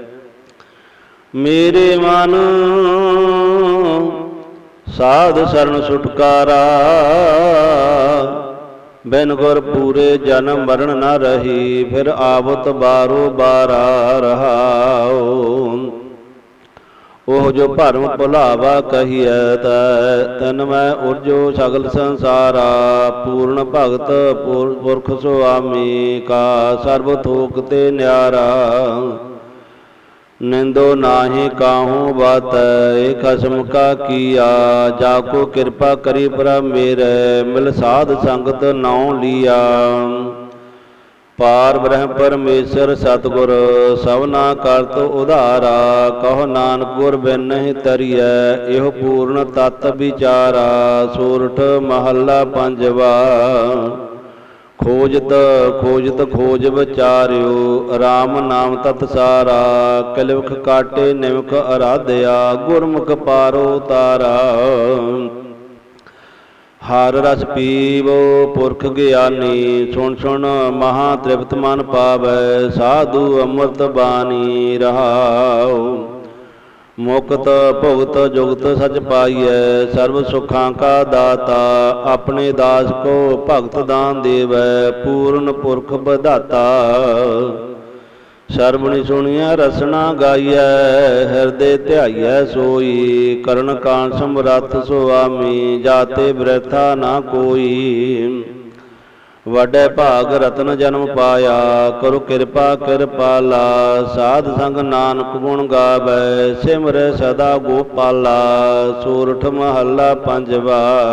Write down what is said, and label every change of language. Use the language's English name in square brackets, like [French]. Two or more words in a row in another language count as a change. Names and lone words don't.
[Punjabi] ਮੇਰੇ ਮਨ ਸਾਧ ਸਰਣ ਛੁਟਕਾਰਾ, ਬਿਨ ਗੁਰ ਪੂਰੇ ਜਨਮ ਮਰਨ ਨ ਰਹੀ। ਫਿਰ ਆਵਤ ਬਾਰੋ ਬਾਰਾ ਰਹਾਉ। ਉਹ ਓਹ ਜੋ ਭਰਮ ਭੁਲਾਵਾ ਕਹੀਐ ਤਨ ਮੈਂ ਉਰਜੋ ਸਗਲ ਸੰਸਾਰਾ ਪੂਰਣ ਭਗਤ ਪੁਰਖ ਸੁਆਮੀ ਕਾ ਸਰਬ ਥੋਕ ਤੇ ਨਿਆਰਾ ਨਿੰਦੋ ਨਾਹਿ ਕਾਹੂ ਬਾਤ ਖਸਮ ਕਾ ਕੀਆ ਜਾਕੋ ਕ੍ਰਿਪਾ ਕਰੀ ਪ੍ਰਭ ਮੇਰੇ ਮਿਲ ਸਾਧ ਸੰਗਤ ਨਾਉ ਲੀਆ ਪਾਰ ਬ੍ਰਹਮ ਪਰਮੇਸ਼ਵਰ ਸਤਗੁਰ ਸਵਨਾ ਕਰਤ ਉਧਾਰਾ ਕਹੋ ਨਾਨਕ ਗੁਰ ਬਿਨ ਨਹੀਂ ਤਰੀਐ ਏਹ ਪੂਰਣ ਤਤ ਵਿਚਾਰਾ ਸੋਰਠ ਮਹਲਾ ਪੰਜਵਾ ਖੋਜਤ ਖੋਜਤ ਖੋਜ ਵਿਚਾਰਿਓ ਰਾਮ ਨਾਮ ਤਤ ਸਾਰਾ ਕਲਯੁਗ ਕਾਟੇ ਨਿਮਕ ਆਰਾਧਿਆ ਗੁਰਮੁਖ ਪਾਰੋ ਤਾਰਾ ਹਰ ਰਸ ਪੀਵੋ ਪੁਰਖ ਗਿਆਨੀ ਸੁਨ ਸੁਨ ਮਹਾ ਤ੍ਰਿਪਤ ਮਨ ਪਾਵੈ ਸਾਧੂ ਅੰਮ੍ਰਿਤ ਬਾਨੀ ਰਹਾਓ ਮੁਕਤ ਭੁਗਤ ਜੁਗਤ ਸਚ ਪਾਈਐ ਸਰਬ ਸੁਖਾਂ ਕਾ ਦਾਤਾ ਅਪਨੇ ਦਾਸ ਕੋ ਭਗਤ ਦਾਨ ਦੇਵੈ ਪੂਰਣ ਪੁਰਖ ਬਧਾਤਾ ਸਰਬਣੀ ਸੁਣੀਐ ਰਸਨਾ ਗਾਈਐ ਹਿਰਦੇ ਧਿਆਈਐ ਸੋਈ ਕਰਨ ਕਾਨ ਸਮਰੱਥ ਸੁਆਮੀ ਜਾਤੇ ਬ੍ਰਥਾ ਨਾ ਕੋਈ ਵੱਡੇ ਭਾਗ ਰਤਨ ਜਨਮ ਪਾਇਆ ਕਰੋ ਕਿਰਪਾ ਕਿਰਪਾਲਾ ਸਾਧ ਸੰਗ ਨਾਨਕ ਗੁਣ ਗਾਵੈ ਸਿਮਰੈ ਸਦਾ ਗੋਪਾਲਾ ਸੂਰਠ ਮਹੱਲਾ ਪੰਜਵਾ